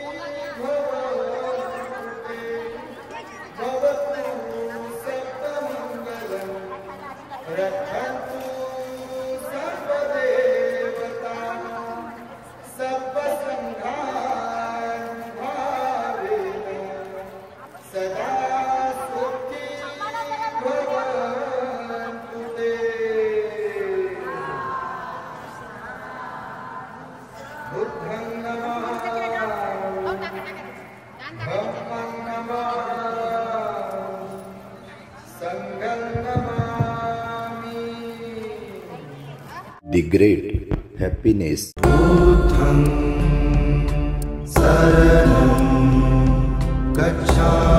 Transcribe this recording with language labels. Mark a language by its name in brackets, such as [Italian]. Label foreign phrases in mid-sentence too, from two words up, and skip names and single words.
[Pali] भवन्तु ते भवतु सर्वमङ्गलम् रक्षन्तु सर्वदेवता सर्वसङ्घानुभावेन सदा सुखी भवन्तु ते. बुद्धं नमामि, धम्मं नमामि, संघं नमामि. [English] The great happiness. [Pali] बुद्धं शरणं गच्छामि.